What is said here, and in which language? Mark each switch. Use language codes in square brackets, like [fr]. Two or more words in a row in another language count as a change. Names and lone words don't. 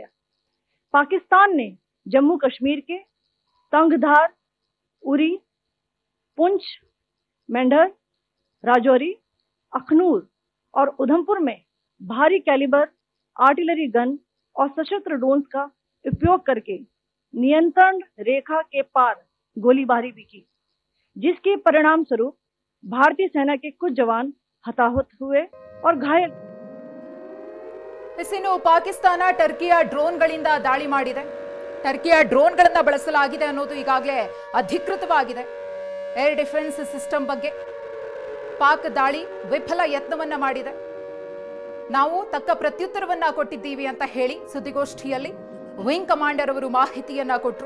[hi] पाकिस्तान ने जम्मू कश्मीर के तंगधार, उरी, पुंछ, मेंढर, राजौरी, अखनूर और उधमपुर में भारी [en] calibre artillery gun [hi] और सशस्त्र ड्रोन का उपयोग करके नियंत्रण रेखा के पार गोलीबारी भी की, जिसके परिणाम स्वरूप भारतीय सेना के कुछ जवान हताहत हुए और घायल। [kn] ಇನ್ನು ಪಾಕಿಸ್ತಾನ ಟರ್ಕಿಯ ಡ್ರೋನ್ಗಳಿಂದ ದಾಳಿ ಮಾಡಿದೆ. ಟರ್ಕಿಯ ಡ್ರೋನ್ಗಳನ್ನ ಬಳಸಲಾಗಿದೆ ಅನ್ನೋದು ಈಗಾಗಲೇ ಅಧಿಕೃತವಾಗಿದೆ. [en] air defence system [kn] ಬಗ್ಗೆ ಪಾಕ್ ದಾಳಿ ವಿಫಲ ಯತ್ನವನ್ನ ಮಾಡಿದೆ, ನಾವು ತಕ್ಕ ಪ್ರತ್ಯುತ್ತರವನ್ನ ಕೊಟ್ಟಿದ್ದೀವಿ ಅಂತ ಹೇಳಿ ಸುದ್ದಿಗೋಷ್ಠಿಯಲ್ಲಿ [en] wing commander [kn] ಅವರು ಮಾಹಿತಿಯನ್ನ ಕೊಟ್ಟರು.